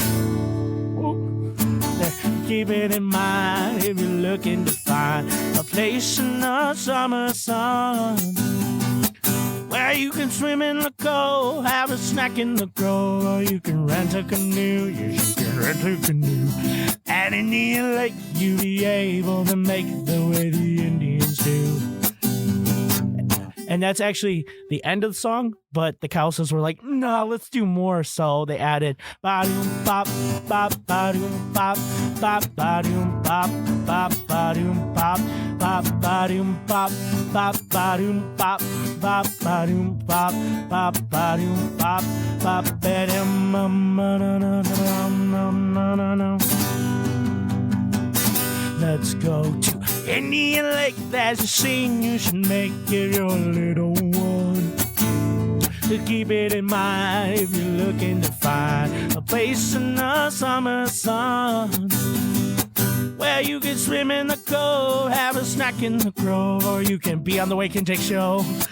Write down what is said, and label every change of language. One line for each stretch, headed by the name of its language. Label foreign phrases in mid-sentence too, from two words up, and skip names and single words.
English: Keep it in mind if you're looking to find a place in the summer sun, where you can swim in the cold, have a snack in the grove, or you can rent a canoe. Yes, you can rent a canoe. At Indian Lake, you'll be able to make it the way the Indians do. And that's actually the end of the song, but the Cowsills were like, no, let's do more. So they added ba-doom bop, bop, ba-doom bop, bop, ba-doom bop, bop, ba-doom bop, bop, ba-doom bop, bop, ba-doom bop, bop, ba-doom bop, bop, ba-doom bop, bop, ba-dum, na-na-na-na-na-na-na-na. Let's go to Indian Lake. There's a scene you should make if you're a little one. To keep it in mind if you're looking to find a place in the summer sun, where you can swim in the cove, have a snack in the grove, or you can be on the Wake and Take show.